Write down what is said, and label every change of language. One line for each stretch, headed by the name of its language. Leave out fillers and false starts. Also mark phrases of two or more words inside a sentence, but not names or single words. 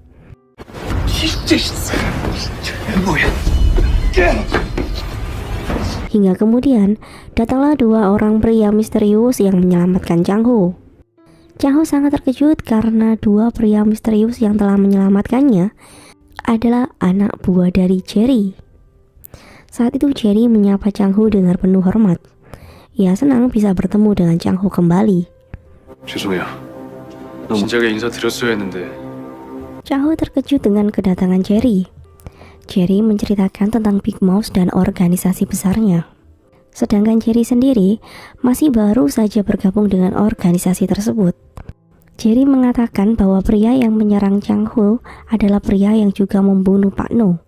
Indonesian: Hingga kemudian datanglah dua orang pria misterius yang menyelamatkan Chang Ho. Chang Ho sangat terkejut karena dua pria misterius yang telah menyelamatkannya adalah anak buah dari Jerry. Saat itu Jerry menyapa Chang Ho dengan penuh hormat. Ia senang bisa bertemu dengan Chang Ho kembali.
Korean: 죄송해요. 진작에 인사드렸어야 했는데.
Indonesian: Chang Ho terkejut dengan kedatangan Jerry. Jerry menceritakan tentang Big Mouse dan organisasi besarnya. Sedangkan Jerry sendiri masih baru saja bergabung dengan organisasi tersebut. Jerry mengatakan bahwa pria yang menyerang Chang Ho adalah pria yang juga membunuh Pak No.